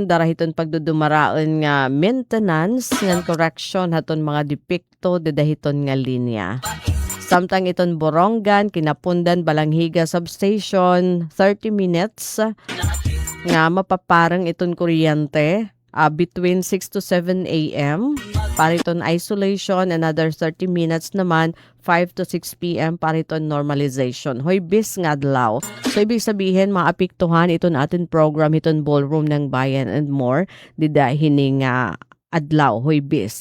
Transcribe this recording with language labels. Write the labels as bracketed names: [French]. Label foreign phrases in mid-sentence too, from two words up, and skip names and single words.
[Waray] Darahiton pagdudumaraon nga maintenance nga correction haton mga depekto dedahiton nga linya. Samtang iton Borongan, Kinapundan, Balanghiga Substation, [English] 30 minutes [Waray] nga mapaparang iton kuryente [English] between 6 to 7 a.m. [Waray] Pariton isolation, [English] another 30 minutes [Waray] naman, [English] 5 to 6 p.m. [Waray] Pariton normalization. Huwebes nga adlaw. So, [Filipino] ibig sabihin, [Waray] maapektuhan iton atin program, iton ballroom ng bayan [English] and more. [Waray] Dida hining adlaw, Huwebes.